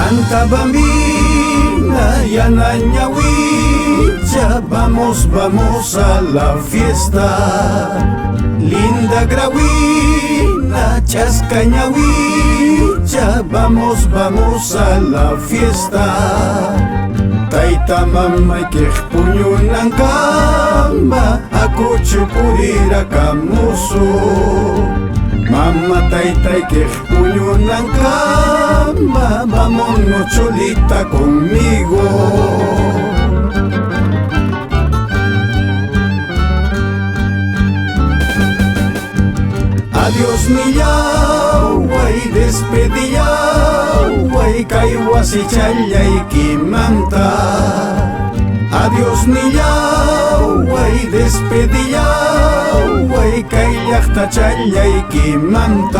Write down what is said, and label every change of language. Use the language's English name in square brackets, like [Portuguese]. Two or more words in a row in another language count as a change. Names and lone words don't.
[Quechua] Tayta bambina, yana ñawicha, [Spanish] vamos, vamos a la fiesta. [Quechua] Linda grawina, chasca ñawicha, [Spanish] vamos, vamos a la fiesta. [Quechua] Tayta mamay kej puñunankama, akuchu purira kamusu. Mama taytay kej puñunankama, [Spanish] vámonos cholita conmigo. Adiós mi [Quechua] yaway, despedi yaway, kay wasi challaykimanta. [Spanish] Adiós mi [Quechua] yaway, despedi yaway, kay llaqta challaykimanta.